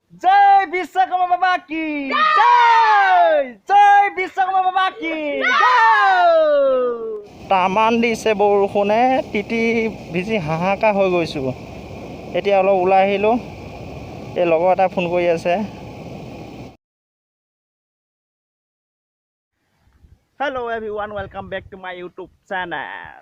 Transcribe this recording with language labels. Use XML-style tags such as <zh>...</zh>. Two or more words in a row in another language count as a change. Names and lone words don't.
<hi>जय विश्वकर्मा बाबा की जय जय विश्वकर्मा बाबा की जय।</hi> <as>तामान দিছে বৰষুণে তিতি ভিজি হাহাকাৰ হৈ গৈছোঁ। এতিয়া অলপ ওলাই আহিলোঁ, এই লগৰ এটা ফোন কৰি আছে।</as> <en>Hello everyone, welcome back to my YouTube channel.</en>